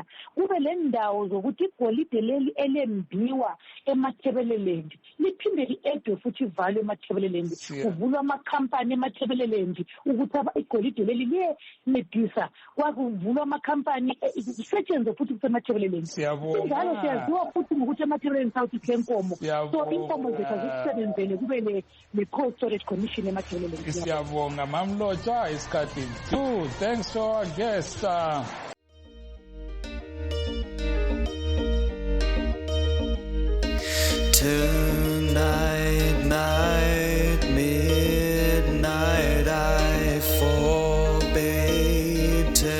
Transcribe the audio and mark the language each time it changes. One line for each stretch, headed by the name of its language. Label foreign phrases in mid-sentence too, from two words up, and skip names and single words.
North Ndebele: Kube le ndawo zokuthi igolide leli elembiwa emathebeleland liphinde li-edwe futhi ivalwe emathebeleland, kuvulwa amakhampani emathebeleland ukuthi igolide leli liyencedisa, kwakuvulwa amakhampani kusetshenzwe futhi kusemathebeleland. Njalo siyaziwa futhi ngokuthi emathebeleland sawuthi klenkomo, so inkomo zethu azisebenzele kube le-cold storage commission emathebeleland. Siyabonga mamlocha isikhathi 2.
English: Thanks to our guest. Tonight, night, midnight, I forbade.